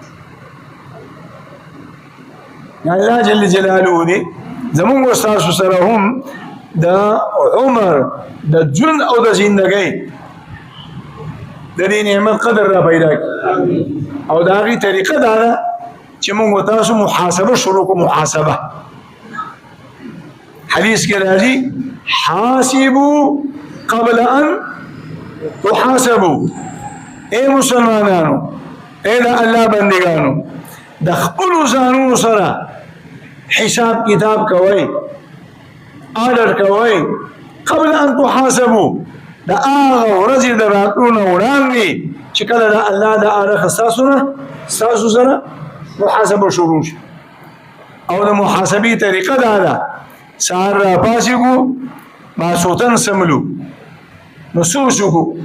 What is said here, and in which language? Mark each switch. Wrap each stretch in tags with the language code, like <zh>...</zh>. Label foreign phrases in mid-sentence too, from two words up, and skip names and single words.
<ps>الله</ps> <ar>جل جلاله</ar> <ps>دی زمونږ ستاسو سره هم د عمر د ژوند او د زندګۍ د دې نعمت قدر را پیدا کړي او د هغې طریقه دا ده چې موږ تاسو محاسبه شروع کړو محاسبه حدیث کې راځي</ps> <ar>حاسبوا قبل ان تحاسبوا</ar> <ps>اے مسلمانانو اے د الله بندگانو د خپلو ځانونو سره حساب کتاب کوئ آرډر کوئ</ps> <ar>قبل ان تحاسبوا</ar> <ps>د هغه ورځې د راتلو نه وړاندې چې کله د الله د اړخه ستاسو سره محاسبه شروع شي او د محاسبې طریقه دا ده سهار را پاسېږو ماسخوتن سملو نو سوچ وکړو</ps>